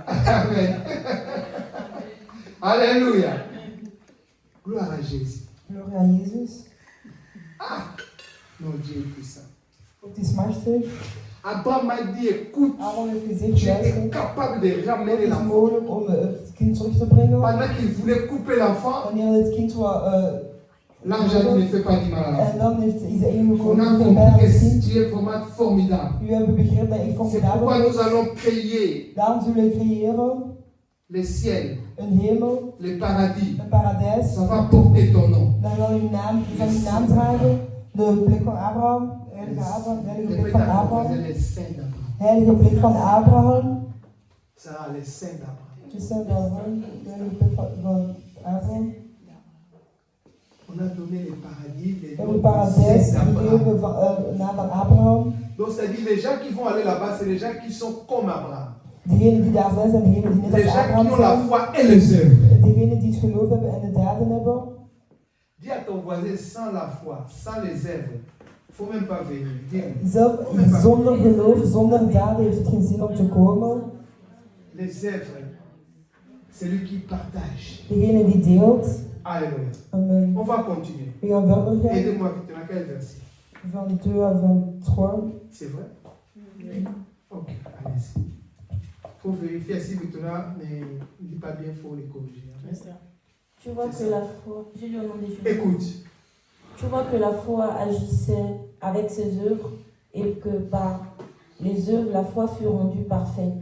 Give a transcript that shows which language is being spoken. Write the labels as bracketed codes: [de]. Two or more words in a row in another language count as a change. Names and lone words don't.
[fr] Amen. Alléluia. Gloire à Jésus. [nl] Gloria aan Jezus. [fr] Mon Dieu est puissant. [nl] God is machtig. [fr] Abraham m'a dit, écoute, [nl] Aaron heeft gezegd, [fr] tu es [nl] luister. [fr] capable de [nl] Het [fr] ramener [nl] is [fr] l'enfant. [nl] mogelijk om het kind terug te brengen. [fr] Pendant qu'il voulait couper l'enfant, [nl] Wanneer het kind [fr] l'ange a dit, ne fais pas du mal à [nl] en [fr] l'enfant. [nl] dan is de ene [fr] On [nl] gekomen [fr] a [nl] die [fr] compris [nl] bij [fr] que [nl] het kind. [fr] tu es vraiment formidable. [nl] U hebben begrepen dat ik [fr] C'est [nl] formidabel [fr] pourquoi nous [nl] ben. [fr] allons créer [nl] Daarom zullen we creëren [fr] le ciel, [nl] een hemel, [fr] le paradis. [nl] een paradijs. [fr] Ça va porter ton nom. [nl] Dan zal uw naam dragen. De plek van Abraham. Heilige Abraham. De heilige plek [fr] Répète [nl] van [fr] à [nl] Abraham. [fr] les saints d'Abraham. [nl] Heilige plek van Abraham. [fr] Ça, les saints d'Abraham. [nl] De zijn Abraham. De heilige plek van Abraham. [fr] On a donné le paradis, les [nl] We [fr] noms [nl] hebben [fr] des [nl] paradijs [fr] saints d'Abraham. [nl] gegeven van de naam van Abraham. [fr] Donc, ça dit, les gens qui vont aller là-bas, c'est les gens qui sont comme Abraham. [nl] Degenen die daar zijn degenen die net [fr] Les [nl] als [fr] gens qui [nl] Abraham [fr] ont la [nl] zijn. [fr] foi et les œuvres. [nl] Degenen die het geloof hebben en de daden hebben. [fr] Dis à ton voisin, sans la foi, sans les œuvres, il ne faut même pas venir. Dis-lui. [nl] Zelf zonder geloof, zonder daden heeft het geen zin om te komen. [fr] Les œuvres, c'est lui qui partage. [nl] Degene die deelt. [fr] Alléluia. Amen. On va continuer. [nl] We gaan verder gaan. [fr] Aidez-moi vite, dans quel verset? Van 2 à 23. C'est vrai? Ok, allez-y. Il faut vérifier si Victoria ne dit pas bien, il faut les corriger. C'est ça. Tu vois C'est que ça. la foi, j'ai lu au nom de Jésus. Écoute, Tu vois que la foi agissait avec ses œuvres et que par les œuvres, la foi fut rendue parfaite.